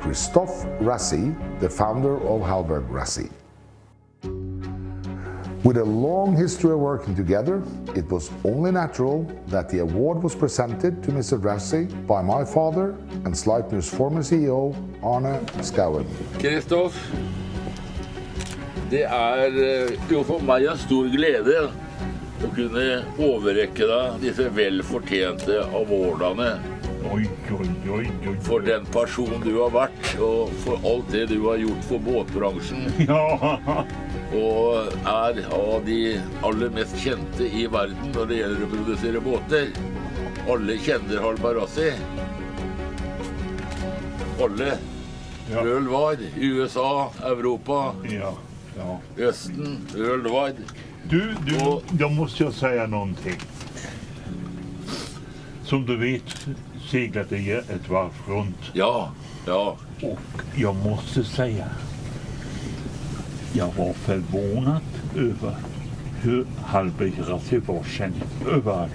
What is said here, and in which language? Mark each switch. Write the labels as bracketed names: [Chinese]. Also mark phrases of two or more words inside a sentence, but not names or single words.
[English] Christophe Rassi, the founder of Halberg Rassi. With a long history of working together, it was only natural that the award was presented to Mr. Rassi by my father and Sleipner's former CEO, Arne Scown. [Norwegian] Christophe, det jo for meg en stor glede å kunne overrekke deg disse velfortjente awardene for den person du har vært, og for alt det du har gjort for båtbransjen. Og av de aller mest kjente I verden når det gjelder å produsere båter. Alle kjenner Halberg Rassi. Alle. Worldwide, USA, Europa, Östen, worldwide. [Swedish] Då måste jag säga någonting. Som du vet seglade jag ett varv runt. Ja, ja. Och jag måste säga, jag var förvånad över hur Halbergrassi var känd överallt.